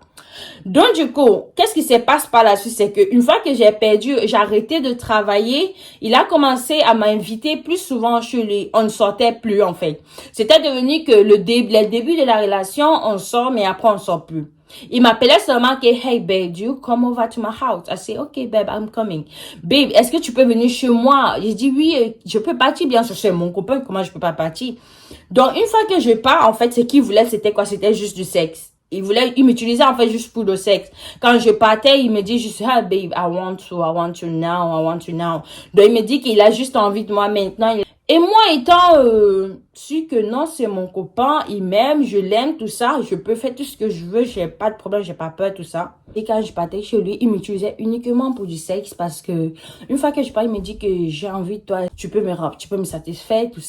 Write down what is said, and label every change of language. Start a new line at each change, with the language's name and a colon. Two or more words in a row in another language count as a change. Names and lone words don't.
French: Donc, du coup, qu'est-ce qui se passe par la suite? C'est qu'une fois que j'ai arrêté de travailler, il a commencé à m'inviter plus souvent chez lui. On ne sortait plus, en fait. C'était devenu que le début de la relation, on sort, mais après, on sort plus. Il m'appelait seulement que,
English: hey babe, do you come over to my house? I say, okay babe, I'm coming. Babe,
French: est-ce que tu peux venir chez moi? J'ai dit, oui, je peux partir, bien sûr, c'est mon copain, comment je peux pas partir? Donc, une fois que je pars, en fait, ce qu'il voulait, c'était quoi? C'était juste du sexe. Il m'utilisait en fait juste pour le sexe. Quand je partais, il me dit juste,
English: ah babe, I want you now, I want you now.
French: Donc, il me dit qu'il a juste envie de moi maintenant. Et moi, étant su que non, c'est mon copain, il m'aime, je l'aime, tout ça, je peux faire tout ce que je veux, j'ai pas de problème, j'ai pas peur, tout ça. Et quand je partais chez lui, il m'utilisait uniquement pour du sexe parce que une fois que je pars, il me dit que j'ai envie de toi, tu peux me satisfaire, tout ça.